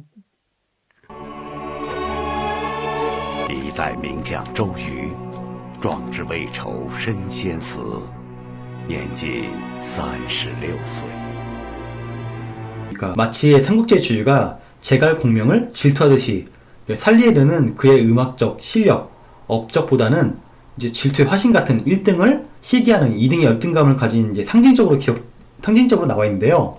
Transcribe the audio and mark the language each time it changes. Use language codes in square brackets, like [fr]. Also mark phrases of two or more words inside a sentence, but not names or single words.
[zh] 一代名将周瑜，壮志未酬身先死，年仅36岁。 [ko] 그러니까 마치 삼국지의 제갈 공명을 질투하듯이, 살리에르는 그의 음악적 실력, 업적보다는 이제 질투의 화신 같은 1등을 시기하는 2등의 열등감을 가진 이제 상징적으로 나와 있는데요.